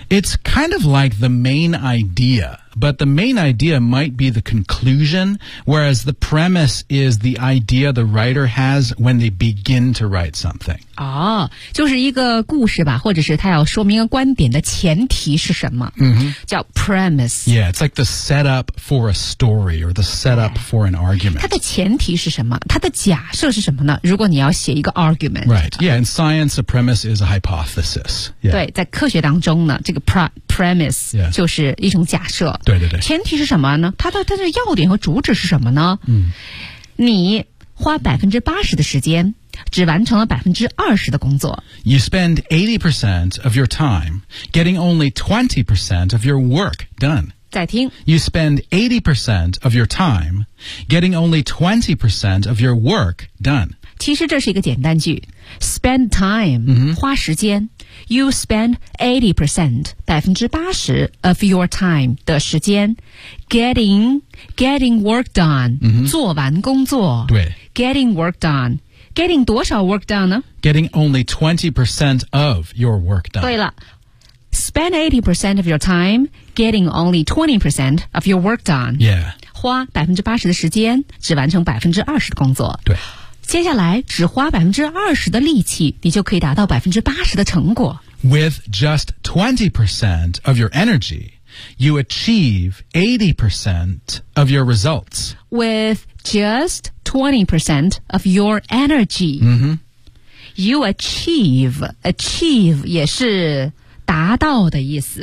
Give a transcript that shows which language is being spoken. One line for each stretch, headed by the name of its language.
English: It's kind of like the main ideaBut the main idea might be the conclusion, whereas the premise is the idea the writer has when they begin to write something.
Chinese: 哦，就是一个故事吧，或者是他要说明一个观点的前提是什么、 mm-hmm. 叫 premise.
English: Yeah, it's like the setup for a story or the setup for an argument.
Chinese: 它的前提是什么？它的假设是什么呢？如果你要写一个 argument.
English: Right, yeah, in science, a premise is a hypothesis.、Yeah.
Chinese: 对，在科学当中呢，这个 premise、
English: yeah.
Chinese: 就是一种假设。对对对，前提是什么呢？它的要点和主旨是什么呢？嗯，你花80%的时间，只完成了20%的工作。
English: You spend 80% of your time getting only 20% of your work done.
Chinese: 再听。
English: You spend 80% of your time getting only 20% of your work done.
Chinese: 其实这是一个简单句 ，
English: spend time、 mm-hmm.
Chinese: 花时间。
English: You spend 80%, 80% of your time
Chinese: 的时间
English: getting work done,、 mm-hmm.
Chinese: 做完工作。对。
English: Getting work done. Getting
Chinese: 多少
English: work done 呢 ?Getting only 20% of your work done.
Chinese: 对了。
English: Spend 80% of your time getting only 20% of your work done. Yeah.
Chinese: 花80%的时间只完成20%的工作。对。接下来只花20%的力气，你就可以达到80%的成果。
English: With just 20% of your energy, you achieve 80% of your results. With just 20% of your energy,、 mm-hmm. you achieve
Chinese: 也是达到的意思。